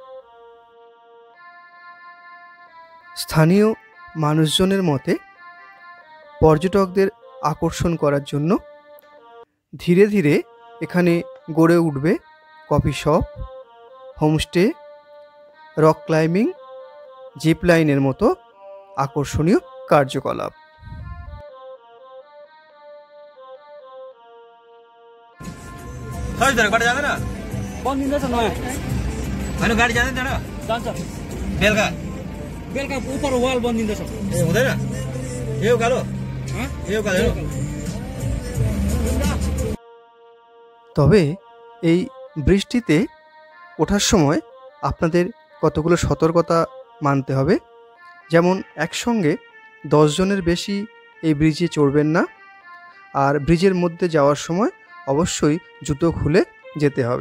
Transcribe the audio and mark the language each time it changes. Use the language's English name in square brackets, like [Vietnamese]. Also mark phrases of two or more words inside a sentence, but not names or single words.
[Bangla] স্থানীয় মানুষজনের মতে পর্যটকদের আকর্ষণ করার জন্য ধীরে ধীরে এখানে গড়ে উঠবে [English] coffee shop, [Bangla] হোমস্টে, [English] rock climbing, [Bangla] জিপ লাইনের মতো আকর্ষণীয় কার্যকলাপ। [Nepali] गाडी जाँदैन बनिँदैछ नयाँ होइन गाडी जाँदैन त्यहाँ जान्छ बेलुका बेलुका उपर वाल बनिँदैछ ए हुँदैन ए उकालो ए उकालो [Bangla] তবে এই বৃষ্টিতে ওঠার সময় আপনাদের কতগুলো সতর্কতা মানতে হবে। যেমন একসঙ্গে 10 জনের বেশি এই ব্রিজে চড়বেন না, আর ব্রিজের মধ্যে যাওয়ার সময় অবশ্যই জুতো খুলে যেতে হবে।